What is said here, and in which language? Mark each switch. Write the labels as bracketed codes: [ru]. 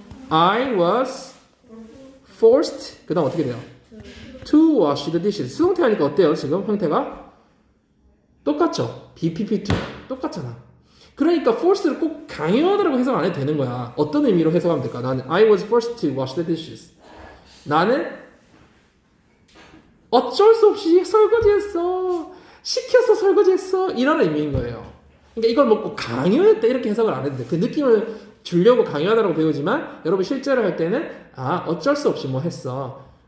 [en] I was forced [ko] 그 다음 어떻게 돼요? [en] To wash the dishes. [ko] 수동태 하니까 어때요? 지금 형태가? 똑같죠? BPP2 똑같잖아. 그러니까 force를 꼭 강요하다라고 해석 안 해도 되는 거야. 어떤 의미로 해석하면 될까? 나는 [en] I was forced to wash the dishes. [ko] 나는 어쩔 수 없이 설거지했어. 시켜서 설거지했어. 이런 의미인 거예요. 그러니까 이걸 뭐 꼭 강요했다 이렇게 해석을 안 해도 돼. 그 느낌을 주려고 강요하다라고 배우지만 여러분 실제로 할 때는 어쩔 수 없이 뭐 했어.